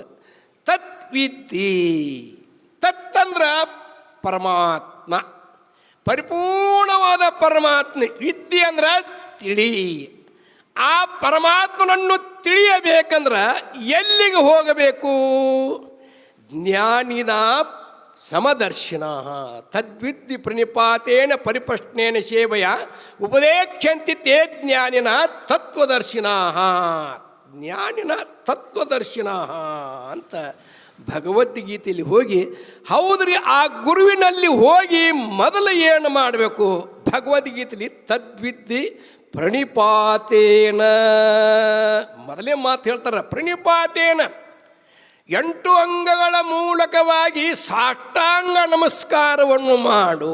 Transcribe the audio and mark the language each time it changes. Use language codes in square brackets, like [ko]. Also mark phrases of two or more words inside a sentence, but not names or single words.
[kn] ತತ್ವಿದ್ದಿ, ತತ್ತಂದ್ರ ಪರಮಾತ್ಮ, ಪರಿಪೂರ್ಣವಾದ ಪರಮಾತ್ಮ. ವಿದ್ಯೆ ಅಂದ್ರೆ ತಿಳಿ. ಆ ಪರಮಾತ್ಮನನ್ನು ತಿಳಿಯಬೇಕಂದ್ರೆ ಎಲ್ಲಿಗೆ ಹೋಗಬೇಕು? [sa] ಜ್ಞಾನಿನ ಸಮದರ್ಶಿನ ತದ್ವಿದ್ಧಿ ಪ್ರಣಿಪಾತೇನ ಪರಿಪ್ರಶ್ನೇನ ಸೇವೆಯ ಉಪದೇಕ್ಷಂತಿ ತೇ ಜ್ಞಾನಿನ ತತ್ವದರ್ಶಿನ. ಜ್ಞಾನಿನ ತತ್ವದರ್ಶಿನ [kn] ಅಂತ ಭಗವದ್ಗೀತೆಯಲ್ಲಿ ಹೋಗಿ, ಹೌದ್ರಿ, ಆ ಗುರುವಿನಲ್ಲಿ ಹೋಗಿ ಮೊದಲು ಏನು ಮಾಡಬೇಕು? ಭಗವದ್ಗೀತೆಯಲ್ಲಿ [sa] ತದ್ವಿದ್ಧಿ ಪ್ರಣಿಪಾತೇನ [kn] ಮೊದಲೇ ಮಾತು ಹೇಳ್ತಾರೆ. ಪ್ರಣಿಪಾತೇನ 8 ಅಂಗಗಳ ಮೂಲಕವಾಗಿ ಸಾಷ್ಟಾಂಗ ನಮಸ್ಕಾರವನ್ನು ಮಾಡು.